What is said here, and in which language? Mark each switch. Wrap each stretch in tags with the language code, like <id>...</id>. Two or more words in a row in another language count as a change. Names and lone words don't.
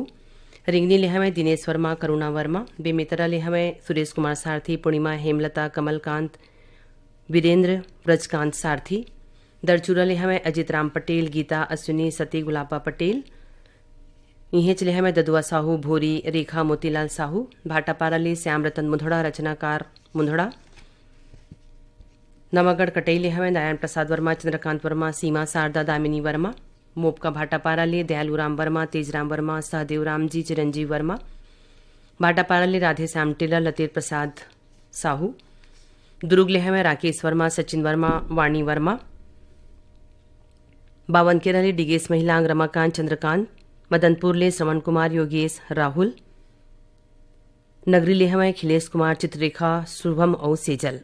<hne>रिंगनी ले हमें दिनेश वर्मा, करुणा वर्मा। बेमेतरा ले हमें सुरेश कुमार सारथी, पूर्णिमा, हेमलता, कमलकांत, वीरेंद्र, ब्रजकांत सारथी। दरचूरा ले हमें अजित राम पटेल, गीता, अश्विनी, सती, गुलाबा पटेल। इहें चले हमें ददुआ साहू, भोरी, रेखा, मोतीलाल साहू। भाटापारा ले श्याम रतन मुंधड़ा, रचनाकार मुंधड़ा। नवागढ़ कटई ले हमें नारायण प्रसाद वर्मा, चंद्रकांत वर्मा, सीमा, शारदा, दामिनी वर्मा। मोपका भाटापारा ले दयालू राम वर्मा, तेजराम वर्मा, सहदेव राम जी, चिरंजीव वर्मा। भाटापारा ले राधे श्याम टेलर, लतेर प्रसाद साहू। दुर्ग ले हमें राकेश वर्मा, सचिन वर्मा, वाणी वर्मा। बावनकेरा ले डिगेश महिलांग, रमाकांत, चंद्रकांत। मदनपुर ले श्रवण कुमार, योगेश, राहुल। नगरी ले हमें खिलेश कुमार, चित्ररेखा, शुभम और सेजल।</hne>